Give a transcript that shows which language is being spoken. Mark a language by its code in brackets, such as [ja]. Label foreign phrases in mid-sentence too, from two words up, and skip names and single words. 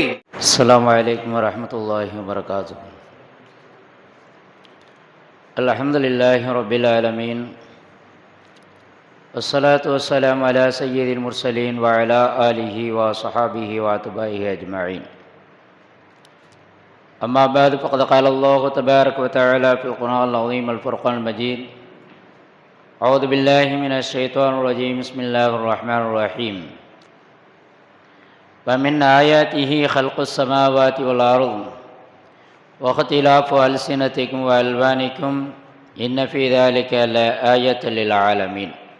[ar] السلام عليكم ورحمة الله وبركاته. الحمد لله رب العالمين. والصلاة والسلام على سيد المرسلين وعلى آله وصحابه وأتباعه أجمعين. أما بعد فقد قال الله تبارك وتعالى في القرآن العظيم الفرقان المجيد: أعوذ بالله من الشيطان الرجيم بسم الله الرحمن الرحيم. ومن آياته خلق السماوات والأرض واختلاف ألسنتكم وألوانكم إن في ذلك لآية للعالمين.